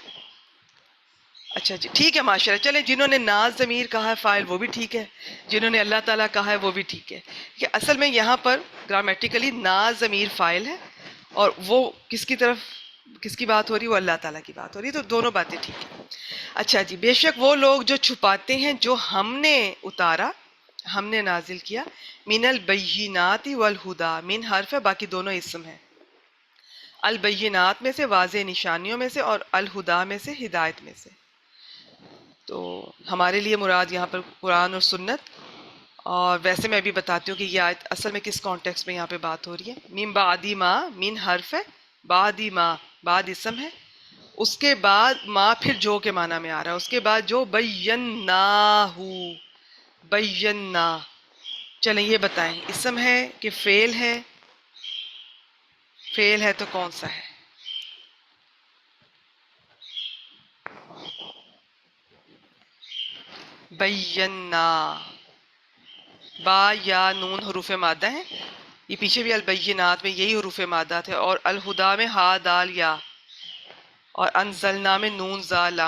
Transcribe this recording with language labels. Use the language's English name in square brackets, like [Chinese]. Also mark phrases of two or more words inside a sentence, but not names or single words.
[Urdu] اچھا جی، ٹھیک ہے، ماشاءاللہ۔ چلیں، جنہوں نے ناز ضمیر کہا ہے فائل، وہ بھی ٹھیک ہے، جنہوں نے اللہ تعالیٰ کہا ہے وہ بھی ٹھیک ہے، کہ اصل میں یہاں پر گرامیٹیکلی ناز ضمیر فائل ہے، اور وہ کس کی طرف، کس کی بات ہو رہی ہے؟ وہ اللہ تعالیٰ کی بات ہو رہی ہے، تو دونوں باتیں ٹھیک ہیں۔ اچھا جی، بے شک وہ لوگ جو چھپاتے ہیں جو ہم نے اتارا، ہم نے نازل کیا، [Arabic] من البینات والہدا، [Urdu] من حرف ہے، باقی دونوں اسم ہیں، البینات میں سے واضح نشانیوں میں سے، اور الہدا میں سے ہدایت میں سے۔ تو ہمارے لیے مراد یہاں پر قرآن اور سنت، اور ویسے میں ابھی بتاتی ہوں کہ یہ آیت اصل میں کس کانٹیکس میں یہاں پہ بات ہو رہی ہے۔ [Arabic] من بعدی ما، [Urdu] من حرف ہے، [Arabic] بعدی ما، [Urdu] بعد اسم ہے، اس کے بعد ما پھر جو کے معنی میں آ رہا ہے، اس کے بعد جو بیناہو، بینا۔ چلیں یہ بتائیں، اسم ہے کہ فعل ہے؟ فعل ہے تو کون سا ہے؟ بینا، با یا نون حروف مادہ ہیں، یہ پیچھے بھی البینات میں یہی حروف مادہ تھے، اور الہدا میں ہا دال یا، اور انزلنا میں نون زا لام۔